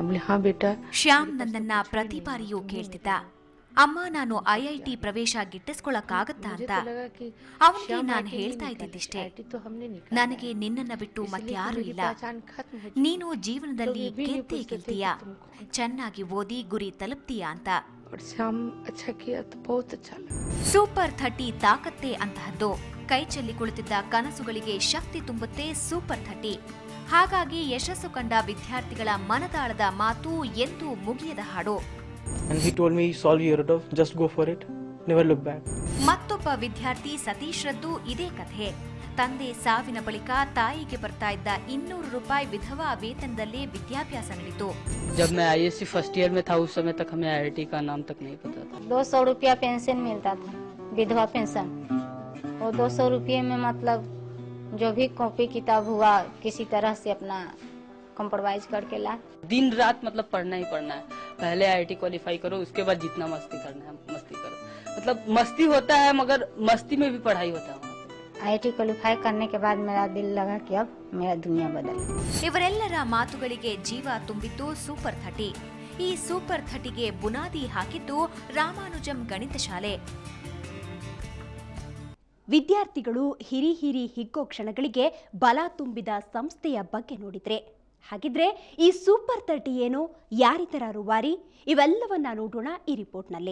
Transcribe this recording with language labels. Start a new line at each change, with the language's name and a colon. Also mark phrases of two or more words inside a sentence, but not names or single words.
Hindi: बोले हाँ बेटा.
Kannada: ಶ್ಯಾಮ್ ನನ್ನನ್ನ ಪ್ರತಿ ಬಾರಿಯೂ ಕೇಳ್ತಿದ್ದ, ಅಮ್ಮ ನಾನು IIT ಪ್ರವೇಶ ಗಿಟ್ಟಿಸ್ಕೊಳ್ಳಕ್ಕಾಗತ್ತಾ ಅಂತ. ಅವನಿಗೆ ನಾನು ಹೇಳ್ತಾ ಇದ್ದಿದ್ದಿಷ್ಟೇ, ನನಗೆ ನಿನ್ನನ್ನ ಬಿಟ್ಟು ಮತ್ಯಾರೂ ಇಲ್ಲ, ನೀನು ಜೀವನದಲ್ಲಿ ಗೆಲ್ತೀಯ, ಚೆನ್ನಾಗಿ ಓದಿ ಗುರಿ ತಲುಪ್ತೀಯ ಅಂತ. ಸೂಪರ್ 30 ತಾಕತ್ತೇ ಅಂತಹದ್ದು. ಕೈ ಚೆಲ್ಲಿ ಕುಳಿತಿದ್ದ ಕನಸುಗಳಿಗೆ ಶಕ್ತಿ ತುಂಬುತ್ತೆ ಸೂಪರ್ 30. ಹಾಗಾಗಿ ಯಶಸ್ಸು ಕಂಡ ವಿದ್ಯಾರ್ಥಿಗಳ ಮನದಾಳದ ಮಾತು ಎಂದೂ ಮುಗಿಯದ ಹಾಡು.
English: And he told me, solve your riddle, just go for it, never look back.
Kannada: ಮತ್ತೊಬ್ಬ ವಿದ್ಯಾರ್ಥಿ ಸತೀಶ್ ರದ್ದು ಇದೇ ಕಥೆ. ತಂದೆ ಸಾವಿನ ಬಳಿಕ ತಾಯಿಗೆ ಬರ್ತಾ ಇದ್ದ 200 ರೂಪಾಯಿ ವಿಧವಾ ವೇತನದಲ್ಲೇ ವಿದ್ಯಾಭ್ಯಾಸ ನಡೆಯಿತು.
Hindi: जब मैं ISC
English: first year
Hindi: में था उस समय तक हमें IIT का नाम तक नहीं पता था. 200 रुपया पेंशन मिलता था, विधवा पेंशन. वो 200 रुपये में मतलब जो भी कॉपी किताब हुआ किसी तरह से अपना कॉम्प्रोमाइज करके ला. दिन रात मतलब पढ़ना ही पढ़ना है. पहले IIT क्वालिफाई करो, उसके बाद जितना मस्ती करना है मस्ती करो. मतलब मस्ती होता है मगर मस्ती में भी पढ़ाई होता है. IIT क्वालिफाई करने के बाद मेरा दिल लगा कि अब मेरा दुनिया बदल.
Kannada: ಇವರೆಲ್ಲರ ಮಾತುಗಳಿಗೆ ಜೀವ ತುಂಬಿದ್ದು ಸೂಪರ್ 30. ಈ ಸೂಪರ್ 30ಗೆ ಬುನಾದಿ ಹಾಕಿದ್ದು ರಾಮಾನುಜಂ ಗಣಿತ ಶಾಲೆ. ವಿದ್ಯಾರ್ಥಿಗಳು ಹಿರಿ ಹಿಗ್ಗೋ ಕ್ಷಣಗಳಿಗೆ ಬಲ ತುಂಬಿದ ಸಂಸ್ಥೆಯ ಬಗ್ಗೆ ನೋಡಿದ್ರೆ, ಹಾಗಿದ್ರೆ ಈ ಸೂಪರ್ 30 ಏನು, ಯಾರಿತರ ರೂವಾರಿ, ಇವೆಲ್ಲವನ್ನ ನೋಡೋಣ ಈ ರಿಪೋರ್ಟ್ನಲ್ಲಿ.